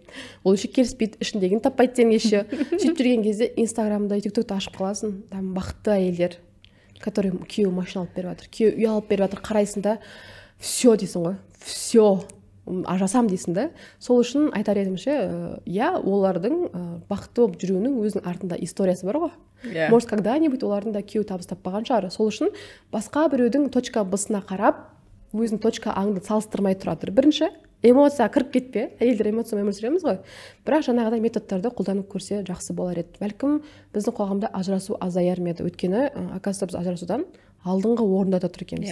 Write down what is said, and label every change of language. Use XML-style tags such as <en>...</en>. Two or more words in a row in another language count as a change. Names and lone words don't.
<kk>Ол еще келіспейді, ішіндегін таппайды сен еще. Сөйтіп жүрген кезде Инстаграмда, TikTokта ашып қаласың, там бақытты әйелдер, который күйеуі машина алып беріп жатыр, күйеуі үй алып беріп жатыр, қарайсың да, все дейсің ғой, все, ажырасам дейсің да. Сол үшін айтар едімше, олардың бақытты болып жүруінің өзінің артында историясы бар ғой.</kk> <ru>Может, когда-нибудь</ru> <kk>олардың да күйеуі табыс таппаған шығар. Сол үшін басқа біреудің точка Б-сына қарап, өзінің точка А-ңды салыстырмай тұра тұр. Бірінші, эмоция кіріп кетпе, әйелдер эмоциямен өмір сүреміз ғой. Бірақ жаңағыдай методтарды қолданып көрсе жақсы болар еді. Бәлкім біздің қоғамда ажырасу азаяр ма еді. Өйткені, оказывается, біз ажырасудан алдыңғы орында да тұр екенбіз.</kk>